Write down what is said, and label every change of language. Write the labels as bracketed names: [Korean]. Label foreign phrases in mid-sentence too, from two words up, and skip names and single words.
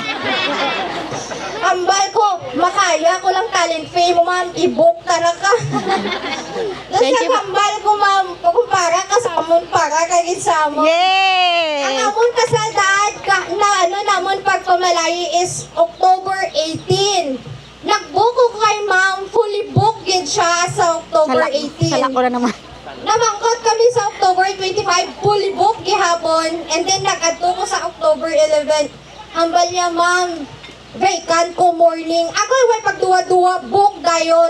[Hiligaynon] Ambal ko, makaya ko lang talent fee mo, ma'am. I-book tanaka. Kasi ambal ko, ma'am. Para ka sa amon, para kay isama. Yay! Ang amon kasadaan na namon pagpamalayi is October 18. Nag-book ko kay ma'am. [English] Fully booked [Hiligaynon] yun siya sa October 18. Salak ko na naman. Namangkot kami sa October 25, [English] fully booked [Hiligaynon] gihapon, and then nag-adto ko sa October 11. Hambal niya, ma'am, vacant ko morning. Ako ay pagduwa-duwa, book dayon.